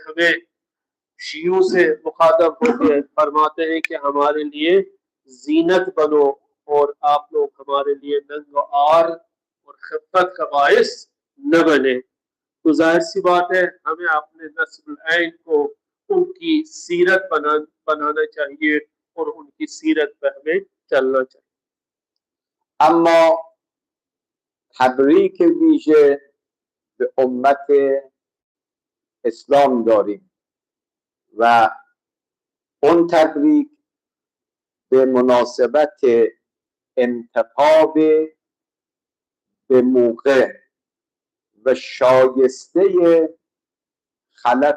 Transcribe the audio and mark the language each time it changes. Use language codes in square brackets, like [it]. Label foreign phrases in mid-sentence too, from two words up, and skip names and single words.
[hi] हमें शियों से मुखातब होकर फरमाते हैं कि हमारे लिए जीनत बनो और आप लोग हमारे लिए नंग आर और खिफ़त का बायस न बने। तो जाहिर सी बात है हमें अपने नस्ल ऐन को उनकी सीरत बनाना चाहिए और उनकी सीरत पर हमें चलना चाहिए। [fa] اما تبریک ویژه به امت اسلام داریم و اون تبریک به مناسبت انتخاب به موقع و شایسته خلف